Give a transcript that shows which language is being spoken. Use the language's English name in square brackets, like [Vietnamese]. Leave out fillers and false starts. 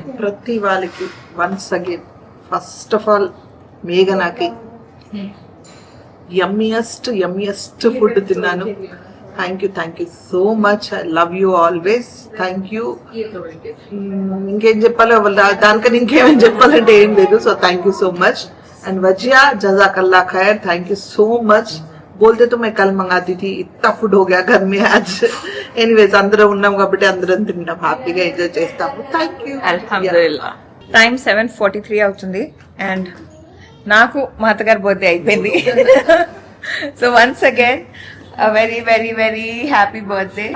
[Telugu] ప్రతి వాళ్ళకి once again first of all మేఘనాకి యమ్మియస్ట్ food తిన్నాను. [English] Thank you so much. I love you always. Thank you. [Telugu] ఇంకేం చెప్పాలో దానికని ఇంకేమేం చెప్పాలంటే ఏం లేదు. [English] So thank you so much. [Hindi] And Wajiha जज़ाकल्लाह खैर. [English] Thank you so much. [Hindi] बोलते तो मैं कल मंगाती थी, इतना फूड हो गया घर में आज. [Telugu] एनीवेज అందరం ఉన్నాం కాబట్టి అందరం తింటాం, హ్యాపీగా ఎంజాయ్ చేస్తాము. [English] Thank you. [Arabic] అల్హమ్దులిల్లా. [Telugu] టైం 7:43 అవుతుంది అండ్ నాకు మా అత్తగారి బర్త్డే అయిపోయింది. [English] So once again very very very happy birthday.